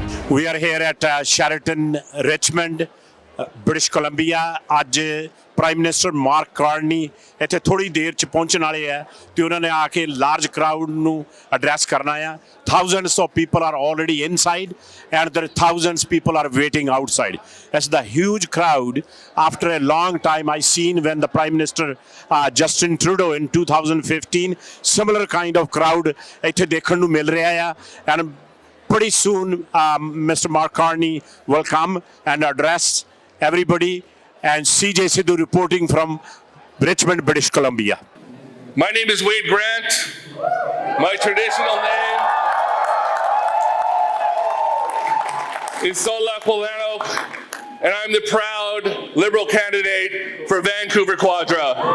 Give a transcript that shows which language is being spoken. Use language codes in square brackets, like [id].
[en] We are here at Sheraton, Richmond, British Columbia. [pa] ਅੱਜ prime minister mark Carney ਇੱਥੇ ਥੋੜੀ ਦੇਰ ਚ ਪਹੁੰਚਣ ਵਾਲੇ ਆ ਤੇ ਉਹਨਾਂ ਨੇ ਆ ਕੇ ਲਾਰਜ ਕਰਾਊਡ ਨੂੰ ਐਡਰੈਸ ਕਰਨਾ ਆ. [en] Thousands of people are already inside and there are thousands people are waiting outside. It's the huge crowd after a long time I seen when the Prime Minister Justin Trudeau in 2015. Similar kind of crowd [pa] ਇੱਥੇ ਦੇਖਣ ਨੂੰ ਮਿਲ ਰਿਹਾ ਆ. [en] And pretty soon, Mr. Mark Carney will come and address everybody. And CJ Sidhu reporting from Richmond, British Columbia. My name is Wade Grant. My traditional name is Solak Polano, and I'm the proud Liberal candidate for Vancouver Quadra.